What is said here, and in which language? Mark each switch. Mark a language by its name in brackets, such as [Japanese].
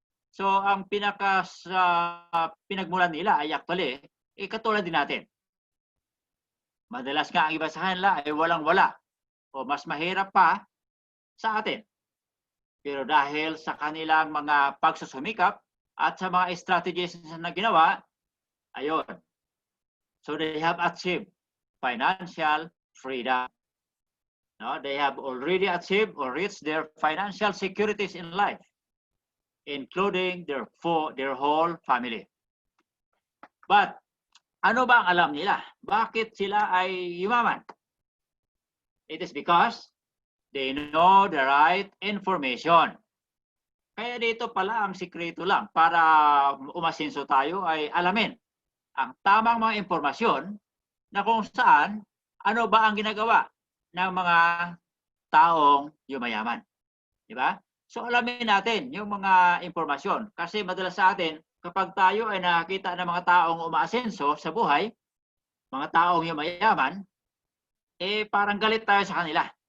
[Filipino] So, ang pinagmulan nila ay actually, katulad din natin. Madalas nga ang iba sa kanila ay walang-wala o mas mahirap pa sa atin. Pero dahil sa kanilang mga pagsusumikap at sa mga strategies na ginawa, ayun. [English] So they have achieved financial freedom. No, they have already achieved or reached their financial securities in life, including their whole family. [Filipino] But ano ba ang alam nila? Bakit sila ay yumaman? [English] It is because they know the right information. [Filipino] Kaya dito pala ang sikreto lang para umasinso tayo ay alamin ang tamang mga impormasyon na kung saan, ano ba ang ginagawa ng mga taong yumayaman. Di ba? So alamin natin yung mga impormasyon. Kasi madalas sa atin, kapag tayo ay nakakita ng mga taong umaasenso sa buhay, mga taong yumayaman, eh parang galit tayo sa kanila.